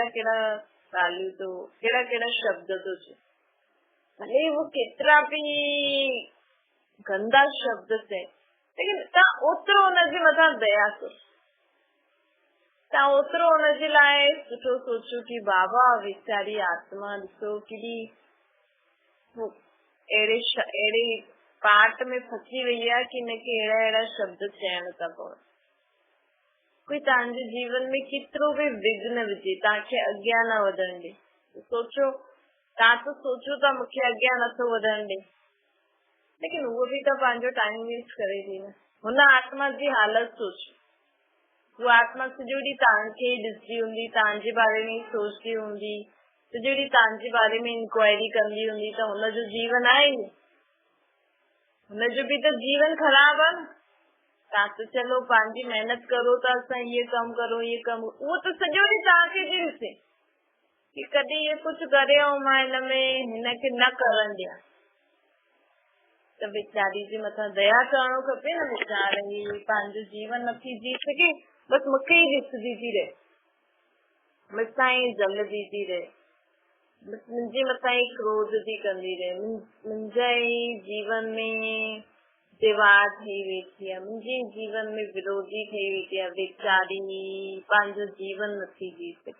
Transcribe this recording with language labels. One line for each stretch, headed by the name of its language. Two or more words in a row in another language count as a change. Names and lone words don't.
Sindhi: कहिड़ा ॻाल्हियूं तो, कहिड़ा कहिड़ा शब्द तो चए, भले वो केतिरा बि गंदा शब्द चए, लेकिन तव्हां ओतिरो हुनजे मथां दया करो, तव्हां ओतिरो हुनजे लाइ सुठो सोचो कि बाबा वीचारी आत्मा ॾिसो केॾी अहिड़े पाट में फसी वई आहे कि हिनखे अहिड़ा अहिड़ा शब्द चयण था पवनि। कोई तव्हांजे जीवन में केतिरो बि विघ्न विझे, तव्हांखे अॻियां न वधण ॾे, सोचो तव्हां त सोचो था मूंखे अॻियां नथो वधण ॾे, लेकिन उहो बि त पंहिंजो
English: time waste
Sindhi: करे थी न। हुन आत्मा जी हालत सोचो, वो आत्मा सॼो ॾींहुं तव्हांखे ॾिसदी हूंदी, तव्हांजे बारे में सोचदी हूंदी, सॼो ॾींहुं तव्हांजे बारे में इंक्वायरी कंदी हूंदी, त हुनजो जीवन आहे, हुनजो बि त जीवन ख़राब आहे न। तव्हां त चलो पंहिंजी महिनत करो था, असां ये कम करो ये कम, उहो त सॼो ॾींहुं तव्हांखे थी ॾिसे कि कॾहिं ये कुझु करे मां हिन में हिनखे न करण ॾियां, त वीचारी जे मथां दया करणो खपे न। वीचारी पंहिंजो जीवन नथी जी सघे, बस मूंखे ई ॾिसदी थी रहे, मूंसां ई जलदी थी रहे, मुंहिंजे मथां ई क्रोध थी कंदी रहे, मुंहिंजे जीवन में दीवार ठही वेठी आहे, मुंहिंजे जीवन में विरोधी ठही वेठी आहे, वीचारी पंहिंजो जीवन नथी जी सघे।